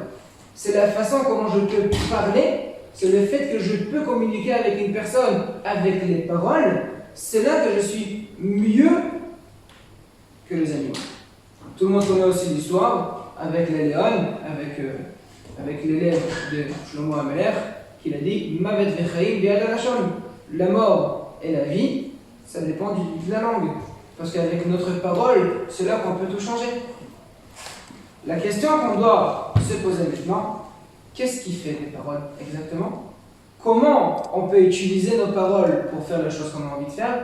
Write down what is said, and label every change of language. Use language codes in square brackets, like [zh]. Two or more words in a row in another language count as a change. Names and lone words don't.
[fr] C'est la façon comment je peux parler, c'est le fait que je peux communiquer avec une personne avec les paroles, c'est là que je suis mieux que les animaux. Tout le monde connaît aussi l'histoire avec les léons, avec l'élève de Shlomo HaMelech, qu'il a dit [he] מות וחיים ביד הלשון. [fr] La mort et la vie, ça dépend de la langue. Parce qu'avec notre parole, c'est là qu'on peut tout changer. La question qu'on doit se poser maintenant, qu'est-ce qui fait les paroles exactement? Comment on peut utiliser nos paroles pour faire les choses qu'on a envie de faire?